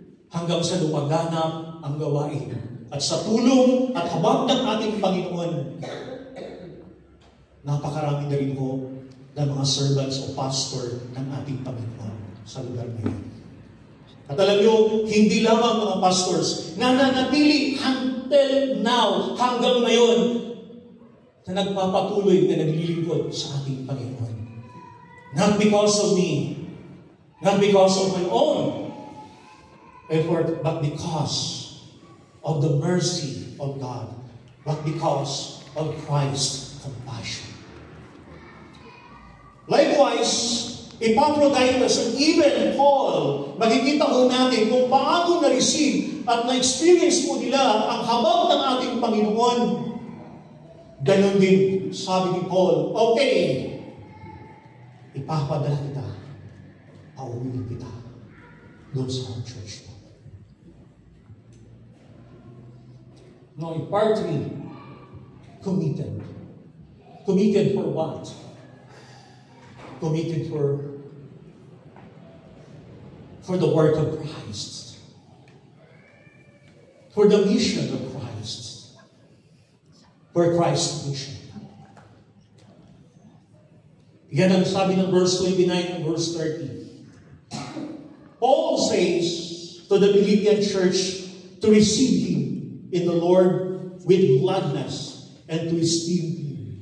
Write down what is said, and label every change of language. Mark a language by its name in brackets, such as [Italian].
[Filipino] Hanggang sa lumaganap ang gawain. At sa tulong at habag ng ating Panginoon, napakarami na rin po ng mga servants o pastor ng ating Panginoon sa lugar na yun. At alam nyo, hindi lamang mga pastors na nanatili [English] until now, [Filipino] hanggang ngayon, na nagpapatuloy na naglilingkod sa ating Panginoon. [English] Not because of me, not because of my own effort, but because of the mercy of God, but because of Christ's compassion. [Filipino] Likewise, Epaphroditus and even Paul, makikita ho natin kung paano na-receive at na-experience po nila ang habag ng ating Panginoon. Ganon din, sabi ni Paul, okay, ipapadala kita, pauwiin kita doon sa home church mo. [English] No, in part 3, committed. Committed for what? Committed for the work of Christ. For the mission of Christ. For Christ's mission. [Filipino] Yan ang sabi ng [English] verse 29 and verse 30. Paul says to the Philippian church to receive him in the Lord with gladness and to esteem him.